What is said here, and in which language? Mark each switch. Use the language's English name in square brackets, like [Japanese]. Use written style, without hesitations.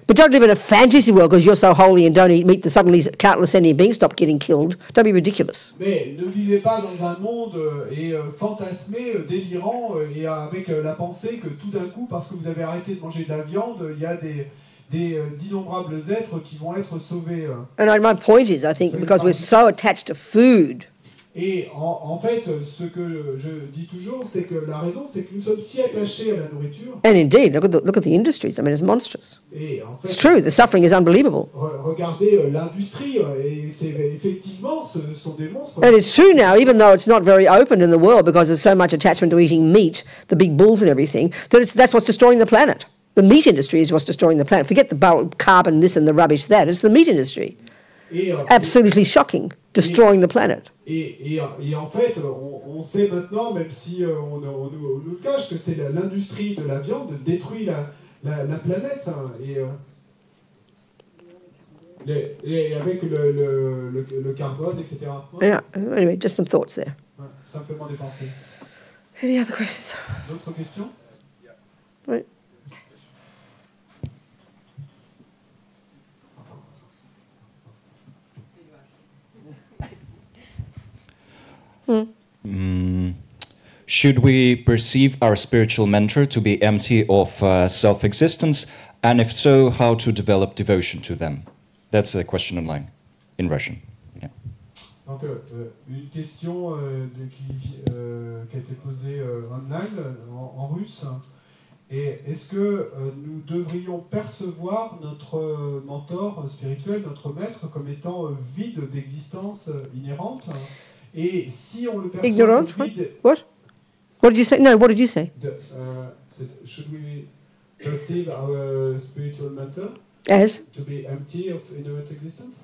[English] But don't live in a fantasy world because you're so holy and don't eat meat that suddenly countless sentient beings stop getting killed. Don't be ridiculous. [French] Mais ne vivez pas dans un monde fantasmé, délirant, et avec la pensée que tout d'un coup, parce que vous avez arrêté de manger de la viande, il y a d'innombrables êtres qui vont être sauvés. [English] And my point is, I think, because we're so attached to food, [French] Et en fait, ce que je dis toujours, c'est que la raison, c'est que nous sommes si attachés à la nourriture. [English] and indeed, look at the industries. I mean, it's monstrous. [French] Et en [English] It's [French] fait, [English] true. The suffering is unbelievable. [French] regardez l'industrie, et c'est effectivement, ce sont des monstres. [English] And it's true now, even though it's not very open in the world because there's so much attachment to eating meat, the big bulls and everything, that's what's destroying the planet. The meat industry is what's destroying the planet. Forget the carbon, this and the rubbish, that. It's the meat industry. [French] Et, [English] Absolutely shocking, destroying the planet. [French] et en fait, on sait maintenant, même si on nous le cache, que c'est l'industrie de la viande détruit la planète. Hein, et avec le carbone, etc. Ouais, [English] Yeah. Anyway, just some thoughts there. [French] simplement des pensées. [English] Any other questions? [French] D'autres questions? [English] Right. Should we perceive our spiritual mentor to be empty of self-existence? And if so, how to develop devotion to them? That's a question online, in Russian. Yeah. [French] Donc, une question qui a été posée online, en russe. Et est-ce que nous devrions percevoir notre mentor spirituel, notre maître, comme étant vide d'existence inhérente? Et si on le perçoit Ignorant? comme vide... [English] What? What did you say? No, what did you say? Should we perceive our spiritual mentor As? to be empty of inherent existence?